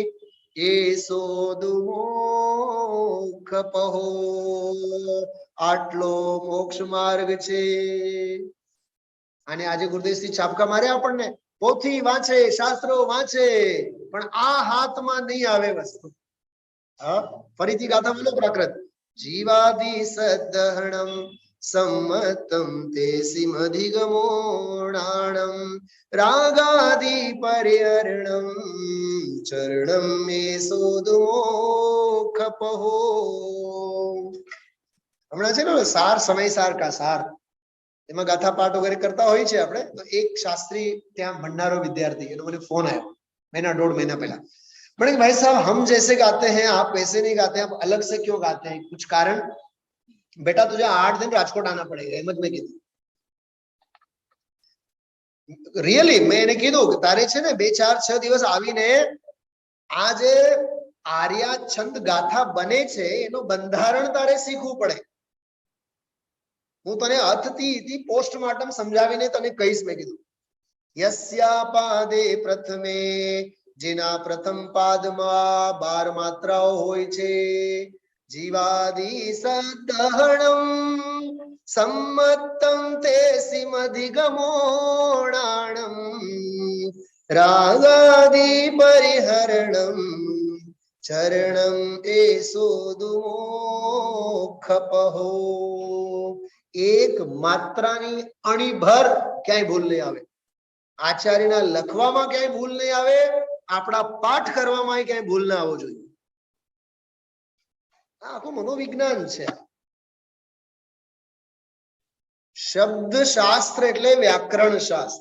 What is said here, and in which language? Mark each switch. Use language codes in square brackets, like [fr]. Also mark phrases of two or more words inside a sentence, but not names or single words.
[gu] એ [pra] सोदुमोक्ष पहो, [gu] આટલો મોક્ષ માર્ગ છે. અને આજે ગુરુદેવજી છાપકા મારે આપણને, પોથી વાંચે, શાસ્ત્રો વાંચે, પણ આ હાથમાં નહીં આવે વસ્તુ. હા, ફરીથી ગાથા બોલો પ્રાકૃત. [pra] जीवादि सदहणम सम्मतं ते सिमधिगमोणाणं रागादि परिहरणं चरणं मे सोदुमोक्षपहो. [gu] હમણાં છે ને સાર સમય સાર કા સાર, એમાં ગાથા પાઠ વગેરે કરતા હોય છે આપણે. તો એક શાસ્ત્રી ત્યાં ભંડારો વિદ્યાર્થી, એનો મને ફોન આવ્યો મહિના દોઢ મહિના પહેલા. [hi] मैंने कहा भाई साहब हम जैसे गाते हैं आप वैसे नहीं गाते, आप अलग से क्यों गाते हैं, कुछ कारण? बेटा तुझे 8 दिन राजकोट आना पड़ेगा, हिम्मत में कीधું. [gu] रियली मैं એને કીધું કે તારે છે ને 2 4 6 દિવસ આવીને આ જે આર્યા છંદ ગાથા બને છે એનું બંધારણ તારે શીખવું પડે. હું તને અર્થથી પોસ્ટમોર્ટમ સમજાવીને તને કહીશ. મેં કીધું [sa] यस्या पादे प्रथमे, [gu] જેના પ્રથમ પાદમાં 12 માત્રાઓ હોય છે. [pra] जीवादि सदहणं सम्मतं ते सिमधिगमोणाणं रागादि परिहरणं चरणं ए सोदुमोक्षपहो. [gu] एक માત્રાની અણીભર ક્યાંય ભૂલ નહીં આવે. આચાર્યના લખવામાં ક્યાંય ભૂલ નહીં આવે, આપણા પાઠ કરવામાં ક્યાંય ભૂલ ના આવવો જોઈએ. આખું મનોવિજ્ઞાન છે. શબ્દ શાસ્ત્ર એટલે વ્યાકરણ શાસ્ત્ર.